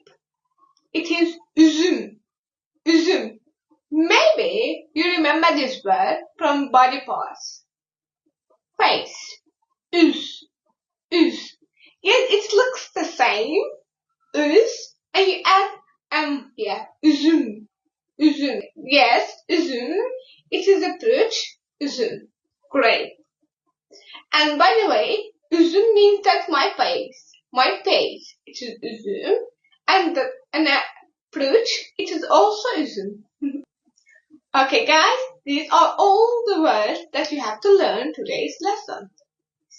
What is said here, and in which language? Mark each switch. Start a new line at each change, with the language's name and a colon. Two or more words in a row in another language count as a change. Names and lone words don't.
English: It is üzüm. Üzüm. Maybe you remember this word from body parts. Face.
Azerbaijani: Üz. Üz.
English: Yes, it looks the same. Üz. And you add here.
Azerbaijani: Üzüm. Üzüm.
English: Yes, üzüm. It is a fruit. Üzüm. Great. And by the way, üzüm means that my face. My face. It is üzüm. And a fruit. It is also üzüm. Okay guys, these are all the words that you have to learn today's lesson.